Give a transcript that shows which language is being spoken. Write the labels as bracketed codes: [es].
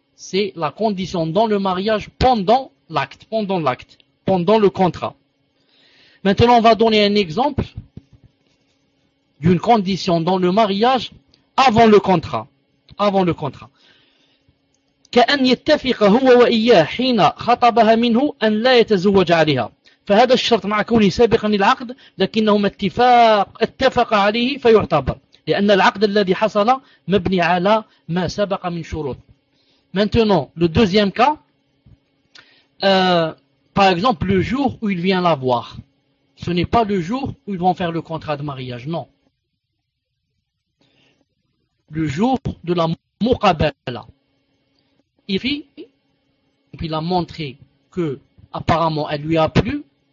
[fr] C'est la condition dans le mariage pendant le contrat. Maintenant, on va donner un exemple d'une condition dans le mariage avant le contrat. [ar] كأن يتفق هو وإياه حين خطبها منه أن لا يتزوج عليها. فهذا الشرط مع كونه سابقا للعقد لكنهم اتفق عليه فيعتبر لأن العقد الذي حصل مبني على ما سبق من شروط. [fr] Maintenant, le deuxième cas, par exemple, le jour où il vient la voir. Ce n'est pas le jour où ils vont faire le contrat de mariage, non. Le jour de la muqabala. Il a montré que apparemment elle lui a plu.